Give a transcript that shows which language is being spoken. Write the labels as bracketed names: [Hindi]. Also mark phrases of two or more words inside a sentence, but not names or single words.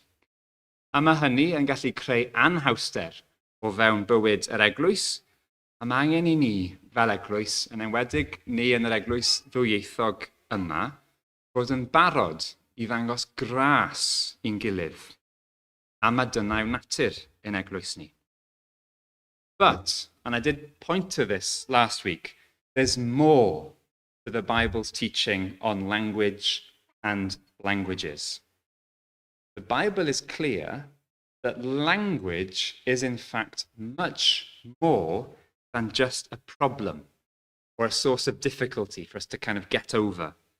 [Welsh] A mae hynny yn gallu creu anhawster o fewn bywyd yr eglwys, a mae angen i ni fel eglwys, yn enwedig ni yn yr eglwys ddwyieithog yma, bod yn barod i ddangos gras i'n gilydd. A mae dyna yw natur ein eglwys ni. [English] But, and I did point to this last week, there's more to the Bible's teaching on language and languages. The Bible is clear that language is in fact much more than just a problem or a source of difficulty for us to kind of get over.